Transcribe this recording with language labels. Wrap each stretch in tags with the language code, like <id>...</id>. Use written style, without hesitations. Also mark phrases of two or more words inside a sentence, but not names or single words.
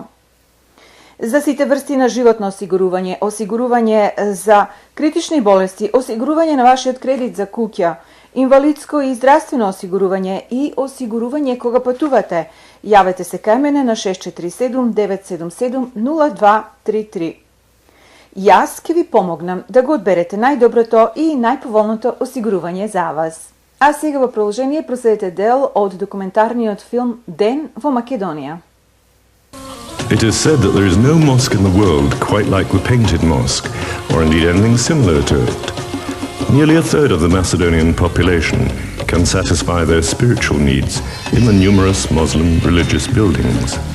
<mk>За сите врсти на животно осигурување за критични болести, осигурување на вашиот кредит за куќа, инвалидско и здравствено осигурување и осигурување кога патувате, јавете се кај мене на 647-977-0233. Јас ќе ви помогнам да го одберете најдоброто и најповолното осигурување за вас. А сега во продолжение проследете дел од документарниот филм Ден во Македонија.</mk> <en>It is said that there is no mosque in the world quite like the Painted Mosque, or indeed anything similar to it. Nearly a third of the Macedonian population can satisfy their spiritual needs in the numerous Muslim religious buildings.</en>